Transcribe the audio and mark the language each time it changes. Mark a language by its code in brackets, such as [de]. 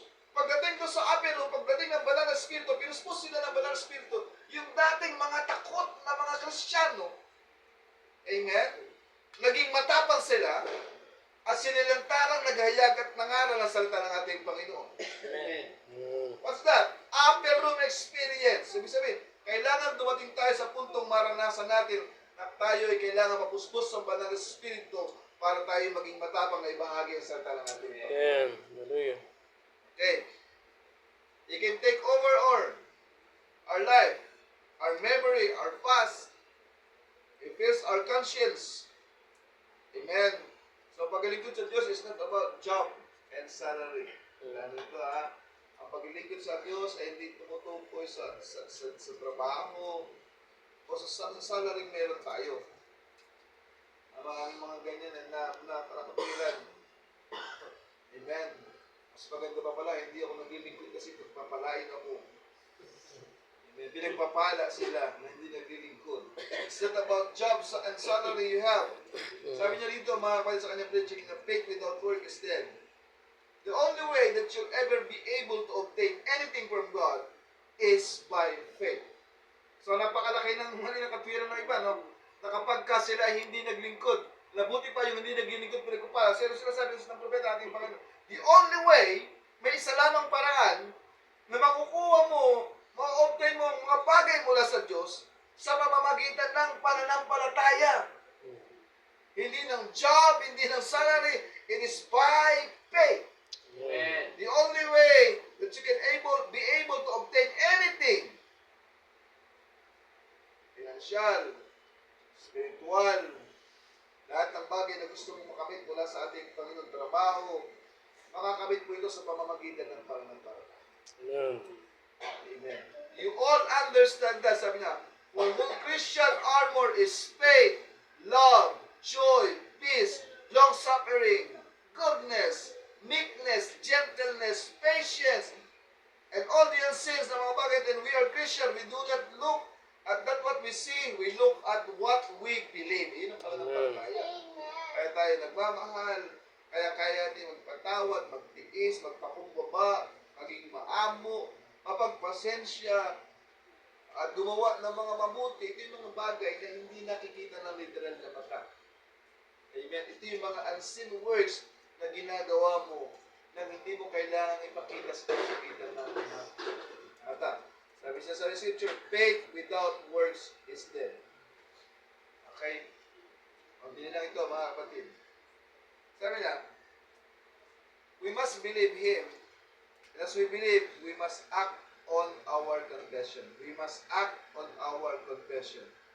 [tl] Pagdating ko sa apelo, pagdating ng banal na spirito, pinuspos sila ng banal na spirito, yung dating mga takot na mga Kristiyano, amen, naging matapang sila, at sinilantarang naghayag at nangaral ang salita ng ating Panginoon. Amen. [en] What's that? Upper room experience. [tl] Ibig sabihin, kailangan dumating tayo sa puntong maranasan natin na tayo ay kailangan mapuspos ng banal na spirito para tayo maging matapang na ibahagi ang salita ng ating Panginoon. Amen. Hallelujah. Okay. [en] He can take over our life, our memory, our past. He fills our conscience. Amen. So, [tl] paglingkod sa Diyos [en] is not about job and salary. [tl] Lalo ito ang paglingkod sa Diyos ay hindi tumutukoy sa trabaho o sa salary meron tayo. Ang mga ganyan na nakatuwiran. Amen. Mas maganda pa pala, hindi ako naglilingkod kasi pagpapalain ako. Pinagpapala sila na hindi naglilingkod. [en] It's not about jobs and salary you have. [tl] Sabi niya dito, mga kapatid sa kanyang preaching, na [en] faith without work is dead. The only way that you'll ever be able to obtain anything from God is by faith. [tl] So napakalaki ng mali ng katwiran ng iba, no? Na kapag ka sila hindi naglingkod, labuti pa yung hindi naglilingkod pinagpapala. Sila sabi ng propeta ating Panginoon, [en] the only way, [tl] may isa lamang paraan na makukuha mo, ma-obtain mo ang mga bagay mula sa Diyos sa pamamagitan ng pananampalataya. Hindi ng job, hindi ng salary, [en] it is by faith. Amen. The only way that you can be able to obtain anything, financial, spiritual, [tl] lahat ng bagay na gusto mong makamit mula sa ating Panginoon, trabaho, makakamit mo ito sa pamamagitan ng pananampalataya. Amen. Amen. [en] You all understand that. [tl] Sabi niya, [en] for whom Christian armor is faith, love, joy, peace, long-suffering, goodness, meekness, gentleness, patience, and all the unseen [tl] na mga bagay. [en] And we are Christian. We do not look at that what we see. We look at what we believe. [tl] Yun ang pananampalataya. Kaya tayo nagmamahal. Kaya natin magpatawad, magtiis, magpakumbaba, maging maamo, mapagpasensya, at gumawa ng mga mabuti. Ito yung mga bagay na hindi nakikita ng literal na mata. Amen. Ito yung mga unseen works na ginagawa mo na hindi mo kailangan ipakita sa pagitan ng mga mata. Sabi siya sa [en] scripture, faith without works is dead. Okay? [tl] Hindi lang ito, mga kapatid. Sabi niya, [en] we must believe Him. As we believe, we must act on our confession. We must act on our confession.